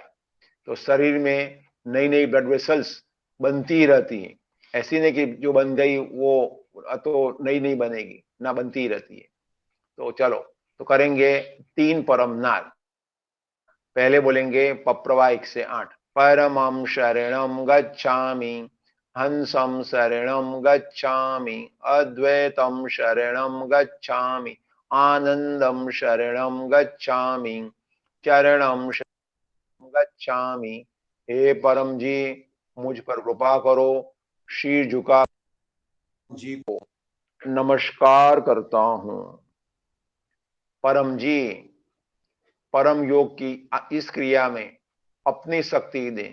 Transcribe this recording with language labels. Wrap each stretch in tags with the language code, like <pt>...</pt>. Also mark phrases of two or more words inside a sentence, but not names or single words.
<hi>तो शरीर में नई नई ब्लड वेसल्स बनती ही रहती है, ऐसी नहीं कि जो बन गई वो तो नई नहीं बनेगी, ना बनती ही रहती है। तो चलो तो करेंगे 3 परम नाद। पहले बोलेंगे पप्रवा 1 से 8।</hi> <pi>परमं शरणं गच्छामि, हंसं शरणं गच्छामि, अद्वैतं शरणं गच्छामि, आनंदं शरणं गच्छामि, चरणं शरणं गच्छामि।</pi> <hi>हे परम जी मुझ पर कृपा करो। शीर झुका जी को नमस्कार करता हूं। परम जी परम योग की इस क्रिया में अपनी शक्ति दें।</hi>